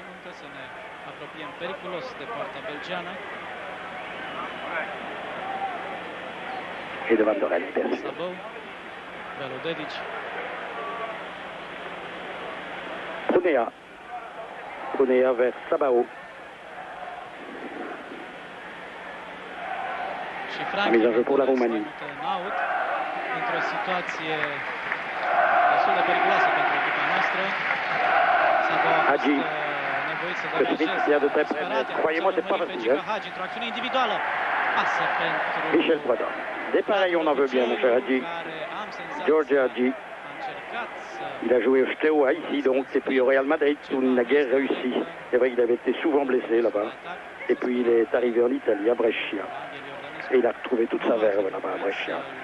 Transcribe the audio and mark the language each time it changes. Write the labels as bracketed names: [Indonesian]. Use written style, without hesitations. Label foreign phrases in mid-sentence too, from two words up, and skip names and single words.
[French] Et de Van der Elst, bien sûr. Prunea. Prunea vers Sabao. La mise en jeu pour la Roumanie. [Romanian] Într-o situație destul de periculoasă pentru echipa noastră. [French] Hadji, le Smith vient de très près, mais croyez-moi, c'est pas facile. [Romanian] Hadji, într-o acțiune individuală. Pasă pentru Michel Prudhomme. [French] Des pareils, on en veut bien, mon cher Hadji. George Hadji. Il a joué au Steaua ici, donc, et puis au Real Madrid, où il n'a guère réussi. C'est vrai qu'il avait été souvent blessé là-bas. Et puis il est arrivé en Italie, à Brescia. Et il a retrouvé toute sa verve là-bas à Brescia.